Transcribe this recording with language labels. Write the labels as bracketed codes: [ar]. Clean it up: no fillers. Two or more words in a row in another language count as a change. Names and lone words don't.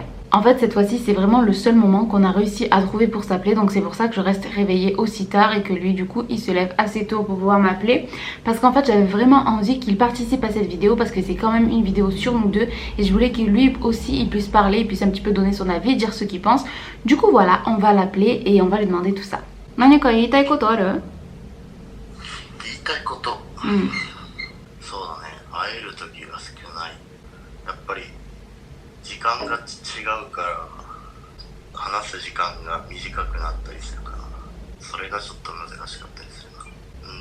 [fr] En fait cette fois-ci c'est vraiment le seul moment qu'on a réussi à trouver pour s'appeler, donc c'est pour ça que je reste réveillée aussi tard et que lui du coup il se lève assez tôt pour pouvoir m'appeler, parce qu'en fait j'avais vraiment envie qu'il participe à cette vidéo parce que c'est quand même une vidéo sur nous deux et je voulais que lui aussi il puisse parler, il puisse un petit peu donner son avis, dire ce qu'il pense. Du coup voilà, on va l'appeler et on va lui demander tout ça. [ja] 何か言いたいことある? 言いたいこと? そうだね、会える時が少ない。やっぱり時間が違うから話す時間が短くなったりするから、それがちょっと難しかったりするな。